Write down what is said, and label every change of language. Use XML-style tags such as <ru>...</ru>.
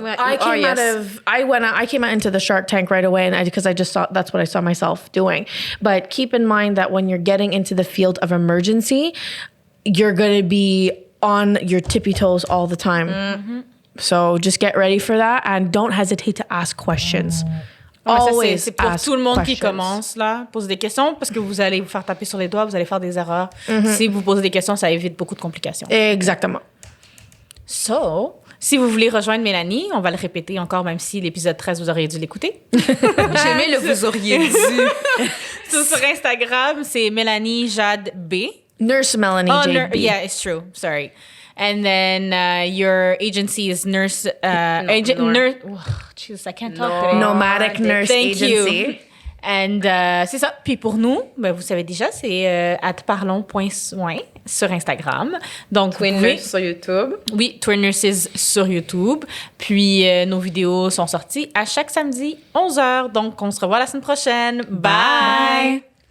<en>I came out into the Shark Tank right away, and because I just saw that's what I saw myself doing. But keep in mind that when you're getting into the field of emergency, you're going to be on your tippy toes all the time. Mm-hmm. So just get ready for that, and don't hesitate to ask questions.</en> <fr>Always c'est pour tout le monde qui commence là, pose des questions parce que vous allez vous faire taper sur les doigts, vous allez faire des erreurs. Si vous posez des questions, ça évite beaucoup de complications. Exactement. So, si vous voulez rejoindre Mélanie, on va le répéter encore, même si l'épisode 13, vous auriez dû l'écouter. J'aimais le vous auriez dû. Sur Instagram, c'est Melanie Jade B. Nurse Melanie Jade B.</fr> <en>Yeah, it's true. Sorry. And then your agency is Nurse... nurse... Oh, Jesus, I can't talk today. Nomadic Nurse Agency. You. And c'est ça.</en> <fr>Puis pour nous, ben, vous savez déjà, c'est @parlons.soins sur Instagram. Donc, Twin Nurse sur YouTube. Oui, Twin Nurses sur YouTube. Puis nos vidéos sont sorties à chaque samedi, 11h. Donc, on se revoit la semaine prochaine. Bye!</fr>